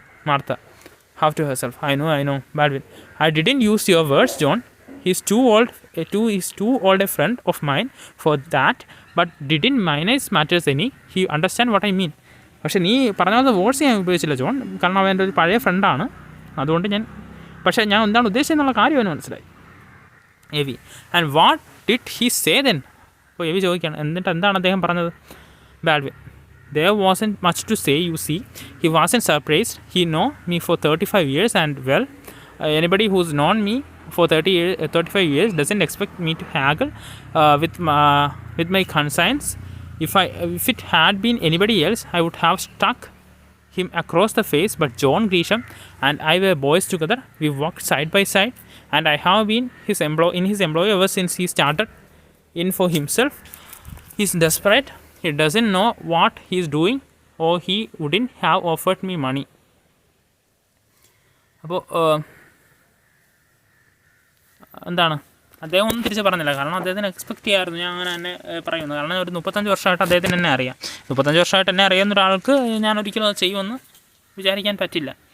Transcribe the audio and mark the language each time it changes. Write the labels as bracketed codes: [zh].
[en] Martha half to herself I know. Balvin I didn't use your words John. He's too old a friend of mine for that, but didn't minimize matters any. He understand what I mean. [ml] പക്ഷേ നീ പറഞ്ഞ words ഞാൻ ഉപയോഗിച്ചില്ല John, കാരണം അവൻ എൻ്റെ ഒരു പഴയ ഫ്രണ്ടാണ്, അതുകൊണ്ട് പക്ഷേ ഞാൻ എന്താണ് ഉദ്ദേശിച്ചെന്നുള്ള കാര്യം അവന് മനസ്സിലായി. എവി [en] And what did he say then? [ml] അപ്പോൾ എവി ചോദിക്കുകയാണ് എന്നിട്ട് എന്താണ് അദ്ദേഹം പറഞ്ഞത്? [en] Baldwin there wasn't much to say, you see. He wasn't surprised. He know me for 35 years and well, anybody who's known me for 35 years doesn't expect me to haggle with my conscience. If it had been anybody else, I would have struck him across the face, but John Grisham and I were boys together. We worked side by side and I have been in his employ ever since he started in for himself. He's desperate. He doesn't know what he's doing or he wouldn't have offered me money. [ml] അപ്പോൾ എന്താണ് അദ്ദേഹം ഒന്നും തിരിച്ച് പറഞ്ഞില്ല, കാരണം അദ്ദേഹത്തിന് expect ചെയ്യാമായിരുന്നു ഞാൻ അങ്ങനെ തന്നെ പറയുന്നു. കാരണം ഒരു 35 വർഷമായിട്ട് അദ്ദേഹത്തിന് എന്നെ അറിയാം. 35 വർഷമായിട്ട് എന്നെ അറിയാവുന്ന ഒരാൾക്ക് ഞാൻ ഒരിക്കലും അത് ചെയ്യുമെന്ന് വിചാരിക്കാൻ പറ്റില്ല.